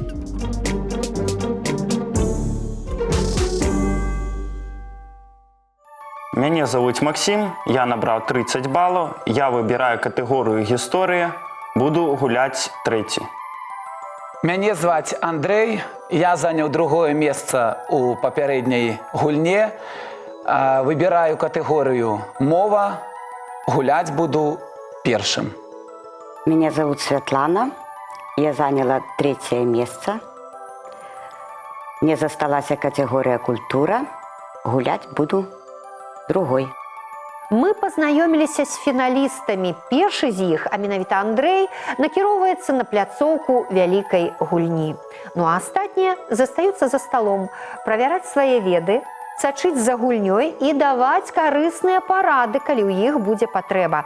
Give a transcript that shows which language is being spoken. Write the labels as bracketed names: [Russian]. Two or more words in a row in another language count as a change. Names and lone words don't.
[Belarusian] Мяне зовут Максим, я набраў 30 балаў, я выбіраю катэгорыю гісторыя, буду гуляць трэці. Мяне зваць Андрэй, я заняў 2-е месца ў папярэдняй гульне. [Russian] Выбираю категорию «Мова», гулять буду первым. Меня зовут Светлана, я заняла 3-е место. Мне засталась категория «Культура», гулять буду другой. [Belarusian] Мы пазнаёміліся з фіналістамі. Першы з іх, а менавіта Андрэй, накіроўваецца на пляцоўку вялікай гульні. Ну а астатнія застаюцца за сталом, правяраць свае веды, сачыць за гульнёй і даваць карысныя парады, калі ў іх будзе патрэба.